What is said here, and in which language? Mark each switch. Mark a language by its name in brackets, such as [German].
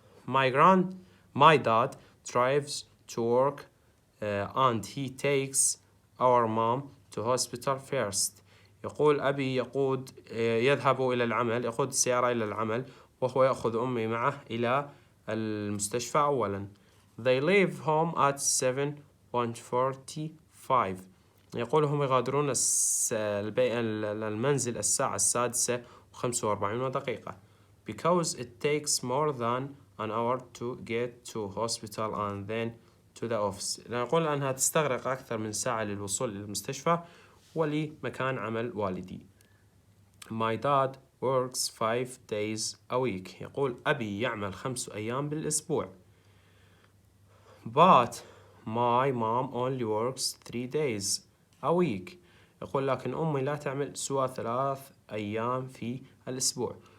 [English] my dad drives to work and he takes our mom to hospital first [Arabic] يقول أبي يذهب إلى العمل يقود السيارة إلى العمل وهو يأخذ أمي معه إلى المستشفى أولا. [English] they leave home at 7:45 [Arabic] يقول هم يغادرون المنزل الساعة 6:45 [English] because it takes more than an hour to get to hospital and then to the office [Arabic] يقول أنها تستغرق أكثر من ساعة للوصول للمستشفى ولمكان عمل والدي. [English] my dad works 5 days a week [Arabic] يقول أبي يعمل 5 أيام بالأسبوع. [English] but my mom only works 3 days a week [Arabic] يقول لكن أمي لا تعمل سوى 3 أيام في الأسبوع.